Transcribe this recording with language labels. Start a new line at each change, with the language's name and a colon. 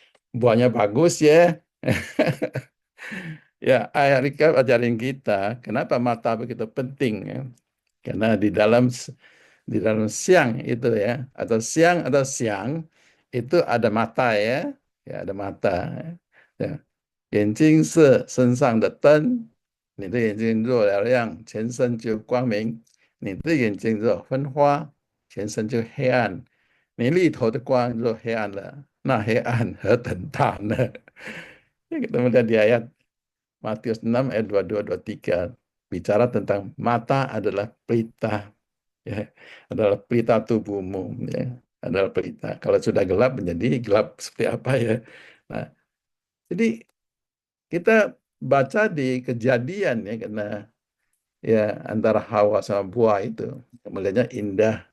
Indonesian: Buahnya bagus ya. Ya, Ayah Rika ajarin kita, kenapa mata begitu penting ya. Karena di dalam siang itu ya, atau siang atau siang itu ada mata ya, ya ada mata. Ya.
Chinese: 眼睛是身上的灯，你的眼睛若了亮，全身就光明；你的眼睛若昏花，全身就黑暗。你里头的光若黑暗了，那黑暗何等大呢？
Indonesian: Ya, kita melihat di ayat Matius 6 ayat 22-23 bicara tentang mata adalah pelita ya, adalah pelita tubuhmu ya, adalah pelita. Kalau sudah gelap menjadi gelap seperti apa ya. Nah, jadi kita baca di Kejadian ya karena ya antara Hawa sama buah itu melihatnya indah.